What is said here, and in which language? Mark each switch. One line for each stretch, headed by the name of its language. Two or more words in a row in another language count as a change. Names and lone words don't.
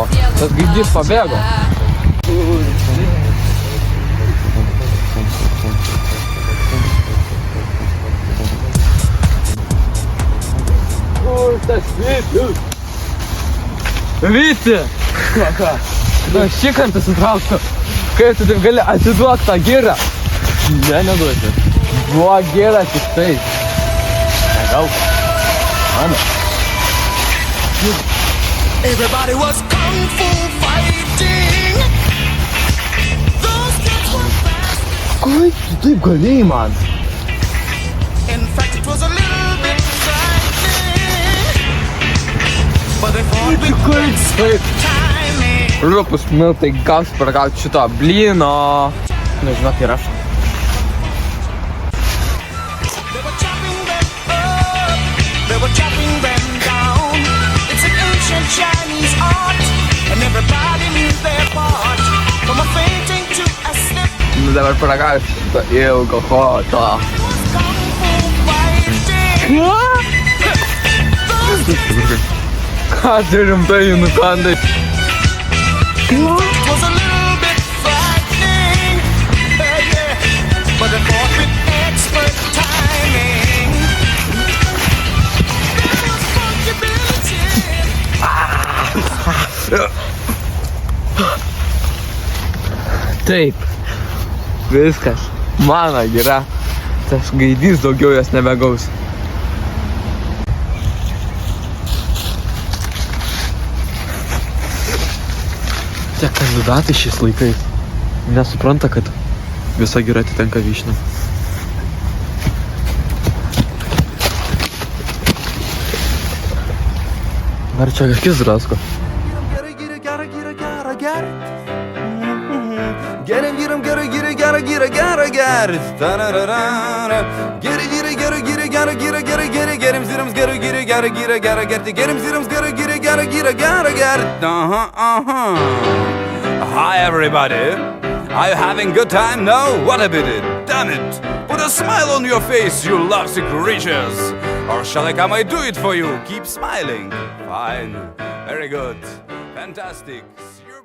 Lithuanian: Tas gaidys pabėgo. Kur tas Vytis? Vyti! Ką? Nu, šį kartą sutrauksiu. Kaip tu taip gali atiduok tą girą? Ne, neduosiu. Duok girą tik tai. Negauk. Mano.
English: Everybody was kung fu fighting. Those kids were fast.
Lithuanian: Kaip tu taip galėjai man?
English: In fact, it was a little bit frightening. But they fought with great timing.
Lithuanian: Liupus miltai gausi paragauti šito blyno. Nu, žinok, ir aš.
English: They were chopping them up. They were chopping them down. It's an ancient Chinese art, and everybody knew their part. From a fainting to a slip.
Lithuanian: Nu dabar paragausi šito ilgo hoto.
English: Was kung fu fighting.
Lithuanian: Ką tu rimtai nukandai?
English: It was a little bit frightening, yeah. But they fought with expert timing. There was fungibility.
Lithuanian: Taip. Viskas. Mano gira. Tas gaidys daugiau jos nebegaus. Tie kandidatai šiais laikais nesupranta, kad visa gira atitenka vyšniam. Dar čia akis drasko.
English: Gotta get it.
Lithuanian: gera, gera, gera, gera. Da-da-da-da-da. Gera, gera, gera, gera, gera, gera, gera, gera, gerim, zirim, gera, gera, gera, gera, gera, gera, gerim, zirim, gera, gera, gera, gera, gera, gera.
English: Hi, everybody. Are you having good time? No? What a pity. Damn it. Put a smile on your face, you lovesick creatures. Or shall I come and do it for you? Keep smiling. Fine. Very good. Fantastic.